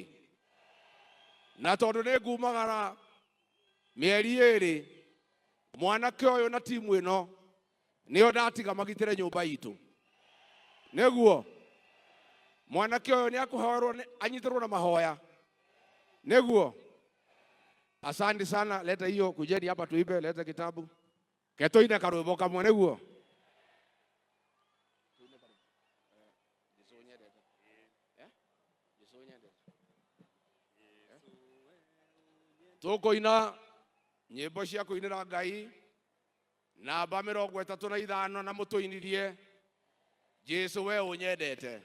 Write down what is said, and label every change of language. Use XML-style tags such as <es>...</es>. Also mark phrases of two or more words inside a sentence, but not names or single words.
<ki>Na tondũ nĩ ngumagara mĩeri ĩrĩ, mwanake ũyũ na timu ĩno nĩo ndatiga magitĩre nyũmba itũ. Nĩguo mwanake ũyũ nĩ akũhoerwo anyitĩrwo na mahoya.</ki> <sw>Nĩguo asante sana, leta hiyo, kujeni hapa tuibe, leta kitabu.</sw> <ki>Ketoine karwĩmbo kamwe nĩguo. Tũkũina nyĩmbo cia kũinĩra Ngai namba 35 na mũtũinirie Jesu we ũnyendete.</ki>